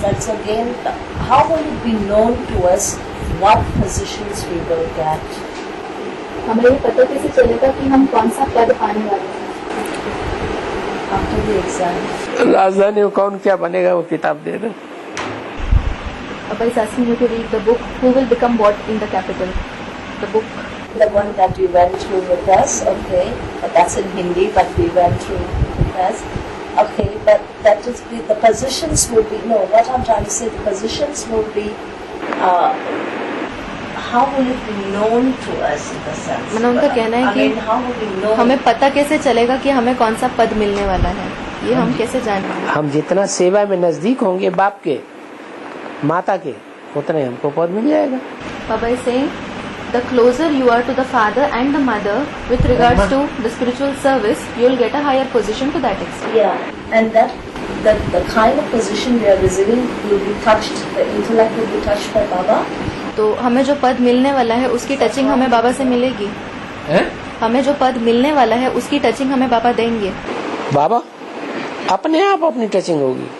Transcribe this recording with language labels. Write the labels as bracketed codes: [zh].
[en] That's again, how will it be known to us what positions we will get? [hi] हमें ये पता कैसे चलेगा कि हम कौन सा पद पाने वाले हैं? [en] After the exam. [hi] राजधानी में कौन क्या बनेगा वो किताब दे दो। [en] Baba is asking you to read the book, Who Will Become What in the Capital. The book. The one that we went through with us, okay, but that's in Hindi, but we went through with us. Okay, but that is the positions will be, no, what I'm trying to say, the positions will be, how will it be known to us in the sense? [hi] मतलब उनका कहना है कि [en] how will we know? [hi] हमें पता कैसे चलेगा कि हमें कौन सा पद मिलने वाला है, ये हम कैसे जानेंगे? हम जितना सेवा में नजदीक होंगे बाप के, माता के, उतने हमको पद मिल जाएगा। [en] Baba is saying the closer you are to the father and the mother with regards to the spiritual service, you will get a higher position to that extent. Yeah, and that the kind of position we are receiving will be touched, the intellect will be touched by Baba. [hi] तो हमें जो पद मिलने वाला है उसकी touching हमें बाबा से मिलेगी. हमें जो पद मिलने वाला है उसकी टचिंग हमें बाबा देंगे. बाबा अपने आप अपनी टचिंग होगी.